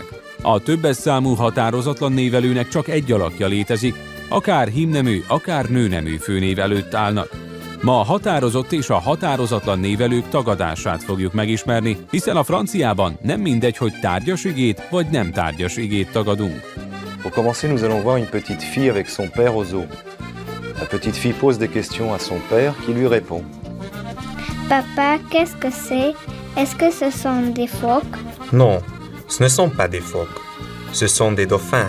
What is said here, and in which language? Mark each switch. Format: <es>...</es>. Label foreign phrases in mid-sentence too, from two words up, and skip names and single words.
<hu>A többes számú határozatlan névelőnek csak egy alakja létezik, akár hímnemű, akár nőnemű főnév előtt állnak. Ma a határozott és a határozatlan névelők tagadását fogjuk megismerni, hiszen a franciában nem mindegy, hogy tárgyas igét vagy nem tárgyas igét tagadunk.</hu> <fr>Pour commencer, nous allons voir une petite fille avec son père au zoo. La petite fille pose des questions à son père qui lui répond. Papa, qu'est-ce que c'est? Est-ce que ce sont des phoques? Non, ce ne sont pas des phoques. Ce sont des dauphins.</fr>